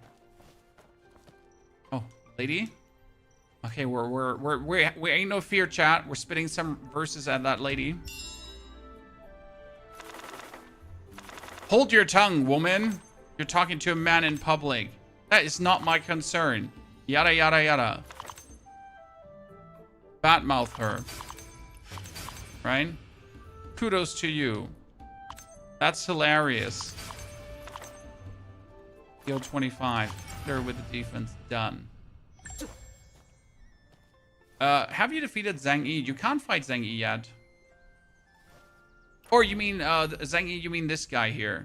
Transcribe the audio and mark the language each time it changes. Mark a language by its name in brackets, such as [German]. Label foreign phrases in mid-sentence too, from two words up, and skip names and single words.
[English] Oh, lady? Okay, we ain't no fear, chat. We're spitting some verses at that lady. Hold your tongue, woman. You're talking to a man in public. That is not my concern. Yada, yada, yada. Batmouth her. Right? Kudos to you. That's hilarious. Heal 25. There with the defense. Done. Have you defeated Zhang Yi? You can't fight Zhang Yi yet. Or you mean, Zhang Yi, you mean this guy here.